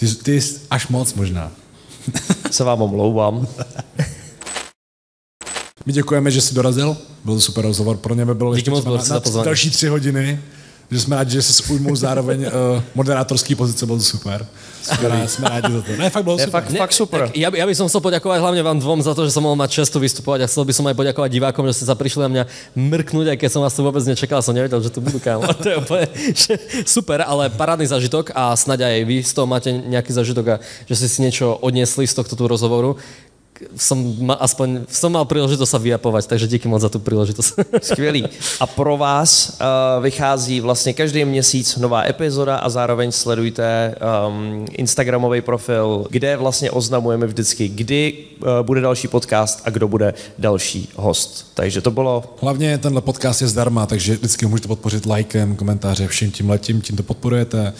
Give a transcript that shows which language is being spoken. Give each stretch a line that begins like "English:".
Czech: Ty až moc možná. Se vám omlouvám. My děkujeme, že jsi dorazil, byl to super rozhovor, pro mě by bylo ještě na další 3 hodiny. Že jsme rádi, že se ujmou zároveň moderátorský pozice, byl to super. Jsme rádi za to. Ne, fakt bylo super. Fakt super.
Slovak: Ja by som chcel poďakovať hlavne vám dvom za to, že som mohol mať čest tu vystupovať a chcel by som aj poďakovať divákom, že ste sa prišli na mňa mrknúť, aj keď som vás tu vôbec nečakal, som nevedel, že tu budú, kámo. To je úplne super, ale parádny zážitok a snáď aj vy z toho máte nejaký zážitok a že ste si niečo odniesli z tohto tu rozhovoru. Som mal príležitosť sa vyjapovať, takže díky moc za tú príležitosť.
Czech: Skvělý. A pro vás vychází vlastně každý měsíc nová epizoda a zároveň sledujte Instagramový profil, kde vlastně oznamujeme vždycky, kdy bude další podcast a kdo bude další host. Takže to bylo... Hlavně tenhle podcast je zdarma, takže vždycky můžete podpořit lajkem, komentáře, vším tím to podporujete.